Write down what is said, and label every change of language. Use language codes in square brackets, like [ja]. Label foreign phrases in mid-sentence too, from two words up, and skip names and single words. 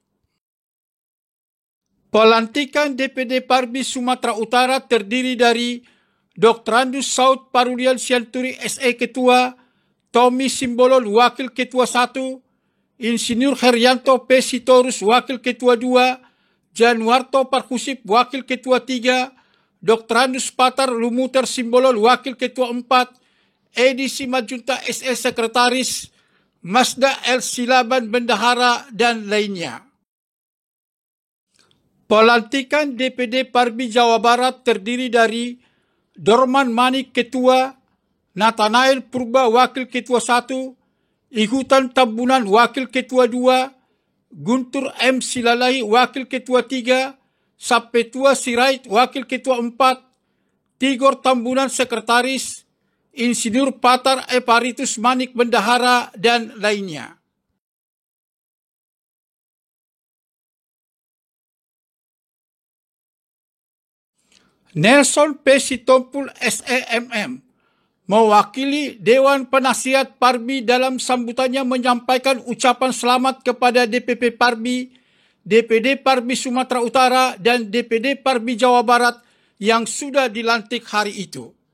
[id] Pelantikan DPD Parbi Sumatera Utara terdiri dari Dr. Andus Saud Parulian Sianturi SE Ketua, Tommy Simbolon Wakil Ketua 1, Insinyur Herianto P. Sitorus Wakil Ketua 2, Januarto Parkusip Wakil Ketua 3, Dr. Andus Patar Lumuter Simbolon Wakil Ketua 4, Edi Simajunta SE Sekretaris, Masda L. Silaban Bendahara, dan lainnya. Pelantikan DPD Parbi Jawa Barat terdiri dari Dorman Manik Ketua, Nathanael Purba Wakil Ketua 1, Ihutan Tambunan Wakil Ketua 2, Guntur M. Silalahi Wakil Ketua 3, Sapetua Sirait Wakil Ketua 4, Tigor Tambunan Sekretaris, Insinyur Patar Eparitus Manik Bendahara, dan lainnya. Nelson P. Sitompul SEMM mewakili Dewan Penasihat Parbi dalam sambutannya menyampaikan ucapan selamat kepada DPP Parbi, DPD Parbi Sumatera Utara, dan DPD Parbi Jawa Barat yang sudah dilantik hari itu.